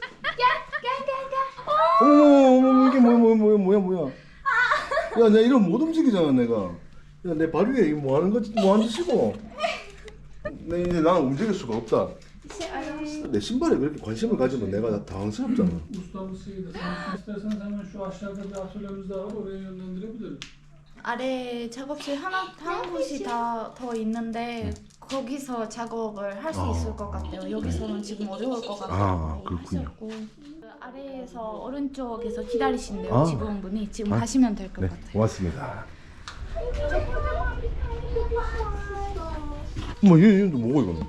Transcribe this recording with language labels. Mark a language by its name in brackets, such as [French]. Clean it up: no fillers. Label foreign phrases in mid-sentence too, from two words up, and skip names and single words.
[Korean] 어머 이게 뭐야 야 내가 이러면 못 움직이잖아 내가. 야 내 발 위에 이거 뭐하는 짓이고. 내 이제 나는 움직일 수가 없다. 내 신발에 그렇게 관심을 가지면 내가 다 당황스럽잖아. [Turkish] Ustamızıydı. Sen istersen hemen şu aşağıda bir atölyemiz daha var. Oraya yönlendirebilirim. [Korean] 아래 작업실 한 곳이 더 있는데 거기서 작업을 할 수 있을 것 같아요. 여기서는 지금 어려울 것 같아요. 그렇군요. 그 아래에서 오른쪽에서 기다리신대요. 아. 직원분이 지금 가시면 될 것 네 같아요. 고맙습니다. 어머 얘도 뭐고 이거는?